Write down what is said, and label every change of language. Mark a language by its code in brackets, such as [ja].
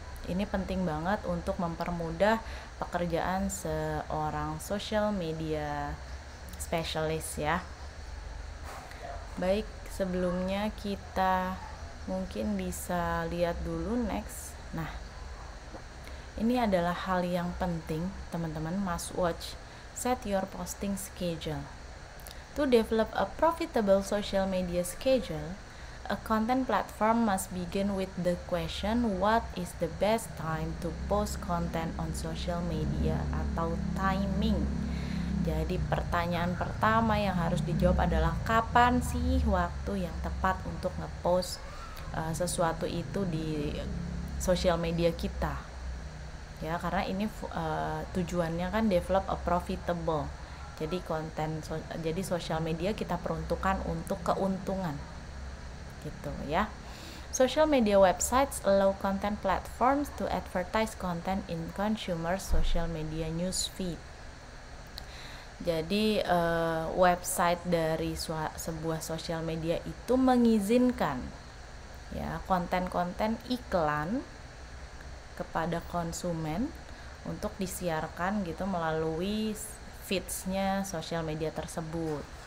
[id] Ini penting banget untuk mempermudah pekerjaan seorang social media specialist ya. Baik, sebelumnya kita mungkin bisa lihat dulu next. Nah, ini adalah hal yang penting, teman-teman, [en] must watch. Set your posting schedule. To develop a profitable social media schedule, a content platform must begin with the question, what is the best time to post content on social media [id] atau [en] timing. [id] Jadi pertanyaan pertama yang harus dijawab adalah kapan sih waktu yang tepat untuk ngepost sesuatu itu di social media kita. Ya, karena ini tujuannya kan [en] develop a profitable. [id] Jadi jadi sosial media kita peruntukkan untuk keuntungan. Gitu ya. [en] Social media websites allow content platforms to advertise content in consumer social media news feed. [id] Jadi website dari sebuah sosial media itu mengizinkan ya konten-konten iklan kepada konsumen untuk disiarkan gitu melalui feeds-nya sosial media tersebut.